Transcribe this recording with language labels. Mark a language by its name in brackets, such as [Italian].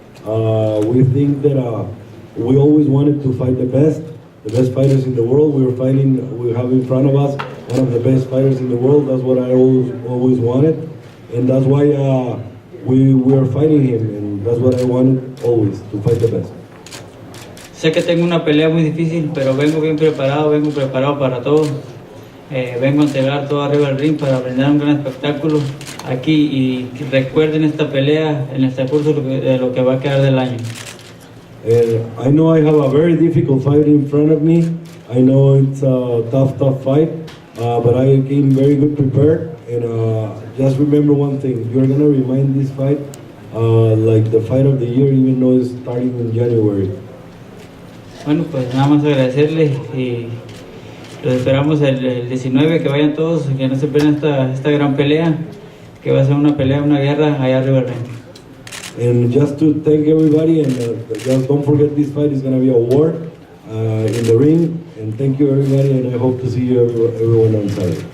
[English] We think that we always wanted to fight the best fighters in the world. We have in front of us one of the best fighters in the world. That's what I always wanted. And that's why we are fighting him. And that's what I wanted always, to fight the best. [Spanish] Sé que tengo una pelea muy difícil, pero vengo preparado para todo. Vengo a entregar todo arriba del ring para brindar un gran espectáculo aquí y recuerden esta pelea en el transcurso de lo que va a quedar del año. [English] I know I have a very difficult fight in front of me. I know it's a tough fight, but I came very good prepared. And just remember one thing, you're gonna remind this fight like the fight of the year, even though it's starting in January. [Spanish] Bueno, pues nada más agradecerles y los esperamos el 19, que vayan todos, que no se pierdan esta gran pelea, que va a ser una pelea, una guerra allá arriba del ring. [English] And just to thank everybody, and just don't forget this fight is going to be a war in the ring. And thank you everybody, and I hope to see you everyone on Saturday.